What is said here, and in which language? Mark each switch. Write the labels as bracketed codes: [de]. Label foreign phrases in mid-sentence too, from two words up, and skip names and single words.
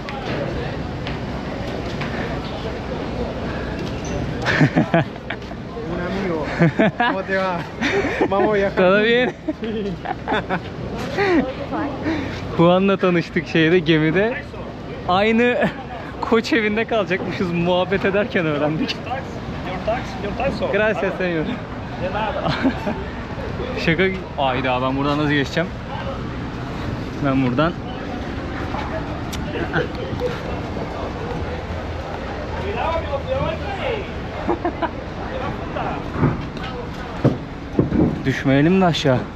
[es] Un amigo, ¿cómo te va? Vamos viajando. Todo bien. [tr] Juan'la tanıştık şeyde, gemide. Aynı koç evinde kalacakmışız, muhabbet ederken öğrendik. [es] Gracias señor. [tr] Şaka. Ayda ben buradan nasıl geçeceğim? Ben buradan. Düşmeyelim de aşağı.